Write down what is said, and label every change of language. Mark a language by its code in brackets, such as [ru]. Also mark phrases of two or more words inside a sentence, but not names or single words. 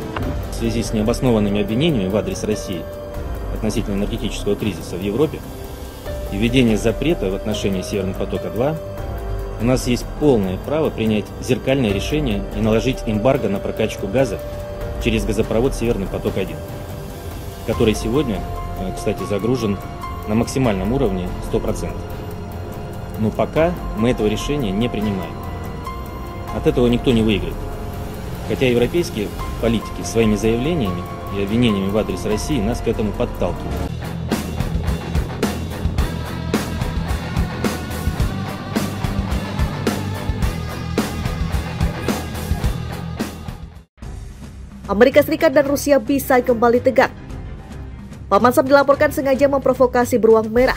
[ru] В связи с необоснованными обвинениями в адрес России относительно энергетического кризиса в Европе и введение запрета в отношении Северного потока-2, у нас есть полное право принять зеркальное решение и наложить эмбарго на прокачку газа через газопровод Северный поток-1, который сегодня, кстати, загружен на максимальном уровне 100%. Но пока мы этого решения не принимаем. От этого никто не выиграет. Хотя европейские политики своими заявлениями и обвинениями в адрес России нас к этому подталкивают. [id] Amerika Serikat dan Rusia bisa kembali tegang. Pak Mansam dilaporkan sengaja memprovokasi beruang merah.